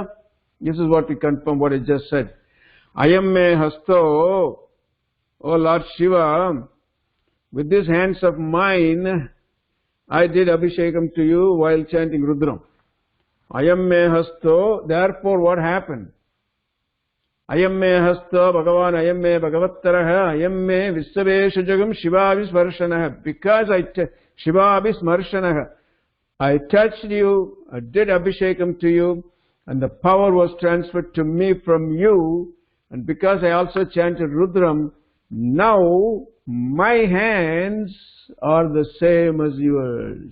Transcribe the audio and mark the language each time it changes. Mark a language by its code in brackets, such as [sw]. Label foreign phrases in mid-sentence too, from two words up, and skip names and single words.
[en] This is what we confirm, what I just said. [sa] Ayam me hasto, [en] O Lord Shiva, with these hands of mine, I did Abhishekam to you while chanting Rudram. [sa] Ayam me hasto, [en] therefore what happened? [sa] Ayam me hasto, Bhagavan, ayam me bhagavattaraha, ayam me vissaveshajagam shivavismarshanaha. [en] Because shivavismarshanaha, I touched you, I did Abhishekam to you, and the power was transferred to me from you, and because I also chanted Rudram, now my hands are the same as yours.